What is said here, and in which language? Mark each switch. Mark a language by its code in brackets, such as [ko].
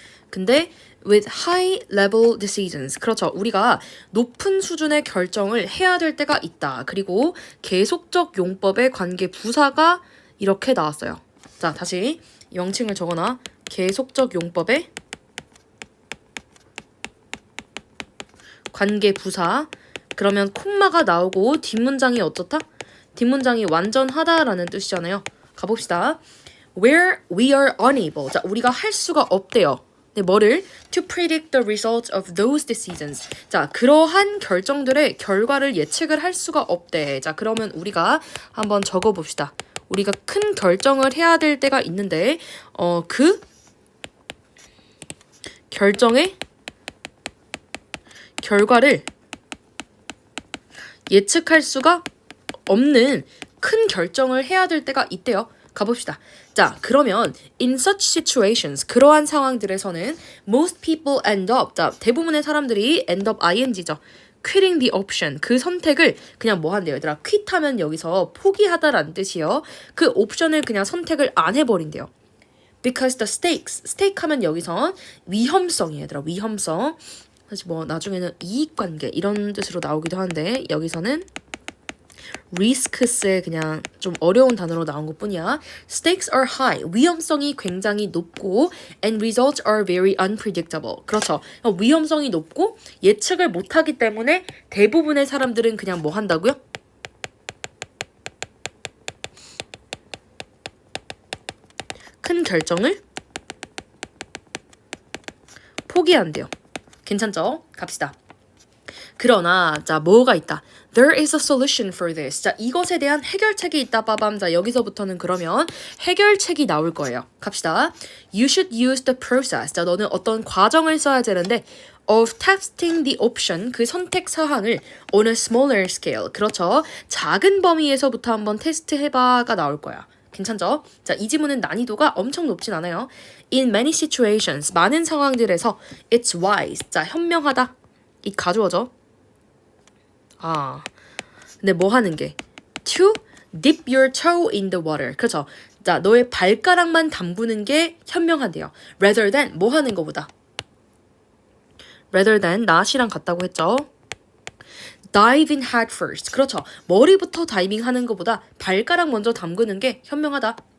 [ko] 근데 [en] with high level decisions. [ko] 그렇죠. 우리가 높은 수준의 결정을 해야 될 때가 있다. 그리고 계속적 용법의 관계 부사가 이렇게 나왔어요. 자, 다시 명칭을 적어놔. 계속적 용법의 관계 부사. 그러면 콤마가 나오고 뒷문장이 어떻다? 뒷문장이 완전하다라는 뜻이잖아요. 가봅시다. [en] Where we are unable. [ko] 자, 우리가 할 수가 없대요. 네, 뭐를? [en] To predict the results of those decisions. [ko] 자, 그러한 결정들의 결과를 예측을 할 수가 없대. 자, 그러면 우리가 한번 적어봅시다. 우리가 큰 결정을 해야 될 때가 있는데, 그 결정의 결과를 예측할 수가 없는 큰 결정을 해야 될 때가 있대요. 가봅시다. 자, 그러면 [en] in such situations, [ko] 그러한 상황들에서는 [en] most people end up, [ko] 자, 대부분의 사람들이 [en] end up [ko] ing죠. [en] quitting the option, [ko] 그 선택을 그냥 뭐 한대요, 얘들아. quit 하면 여기서 포기하다라는 뜻이요. 그 옵션을 그냥 선택을 안 해버린대요. [en] because the stakes, [ko] stake 하면 여기서 위험성이에요, 얘들아. 위험성. 사실 뭐 나중에는 이익관계 이런 뜻으로 나오기도 하는데 여기서는 risks의 그냥 좀 어려운 단어로 나온 것뿐이야. [en] Stakes are high. [ko] 위험성이 굉장히 높고 [en] and results are very unpredictable. [ko] 그렇죠. 위험성이 높고 예측을 못하기 때문에 대부분의 사람들은 그냥 뭐 한다고요? 큰 결정을 포기한대요. 괜찮죠? 갑시다. 그러나 자, 뭐가 있다. [en] There is a solution for this. [ko] 자, 이것에 대한 해결책이 있다. 빠밤. 자, 여기서부터는 그러면 해결책이 나올 거예요. 갑시다. [en] You should use the process. [ko] 자, 너는 어떤 과정을 써야 되는데 [en] of testing the option, [ko] 그 선택 사항을 [en] on a smaller scale. [ko] 그렇죠. 작은 범위에서부터 한번 테스트 해봐가 나올 거야. 괜찮죠? 자, 이 지문은 난이도가 엄청 높진 않아요. [en] In many situations, [ko] 많은 상황들에서 [en] it's wise. [ko] 자, 현명하다. 이 가주어죠. 근데 뭐 하는 게? [en] To dip your toe in the water. [ko] 그렇죠. 자, 너의 발가락만 담그는 게 현명하대요. [en] Rather than [ko] 뭐 하는 거보다. [en] Rather than not [ko] 이랑 같다고 했죠. [en] Dive in head first. [ko] 그렇죠. 머리부터 다이빙 하는 것보다 발가락 먼저 담그는 게 현명하다.